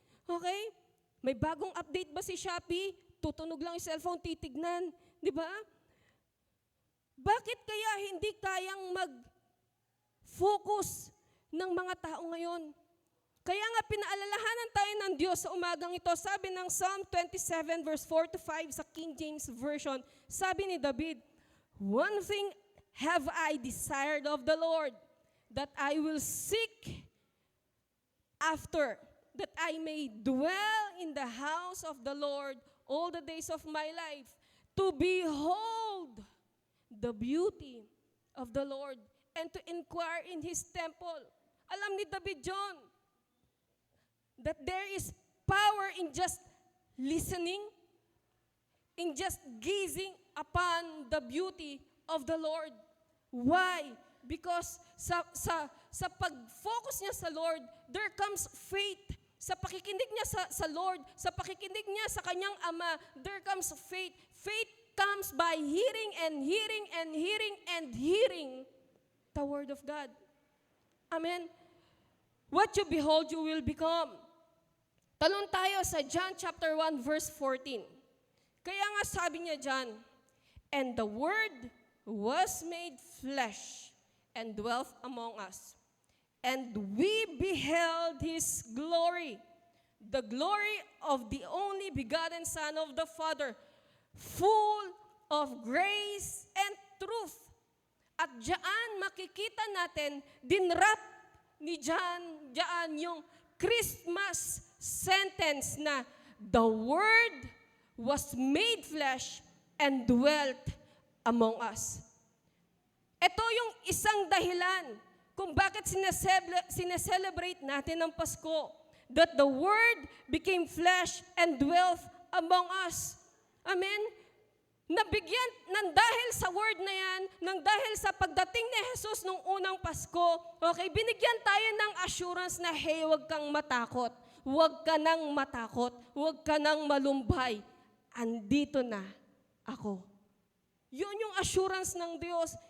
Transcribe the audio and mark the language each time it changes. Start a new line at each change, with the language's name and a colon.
Filipino: Okay? May bagong update ba si Shopee? Tutunog lang yung cellphone, titignan. Di ba? Bakit kaya hindi kayang mag-focus ng mga tao ngayon? Kaya nga pinaalalahanan tayo ng Diyos sa umagang ito. Sabi ng Psalm 27 verse 4 to 5 sa King James Version, sabi ni David,
English: "One thing have I desired of the Lord, that I will seek after, that I may dwell in the house of the Lord all the days of my life, to behold the beauty of the Lord, and to inquire in His temple."
Filipino: Alam ni David John,
English: that there is power in just listening, in just gazing upon the beauty of the Lord. Why? Because
Filipino: sa pag-focus niya sa Lord,
English: there comes faith.
Filipino: Sa pakikinig niya sa Lord, sa pakikinig niya sa kanyang Ama,
English: there comes faith. Faith comes by hearing and hearing and hearing and hearing the Word of God. Amen? What you behold, you will become.
Filipino: Talon tayo sa John chapter 1 verse 14.
English: Kaya nga sabi niya dyan, "And the Word was made flesh and dwelt among us. And we beheld His glory, the glory of the only begotten Son of the Father, full of grace and truth."
Filipino: At diyan makikita natin, dinrap ni diyan yung Christmas sentence na
English: the Word was made flesh and dwelt among us.
Filipino: Ito yung isang dahilan kung bakit sineselebrate natin ang Pasko.
English: That the Word became flesh and dwelt among us. Amen?
Filipino: Nabigyan ng dahil sa Word na yan, ng dahil sa pagdating ni Jesus nung unang Pasko, okay, binigyan tayo ng assurance na, hey, huwag kang matakot. Huwag ka nang matakot. Huwag ka nang malumbay. Andito na ako. Yun yung assurance ng Diyos.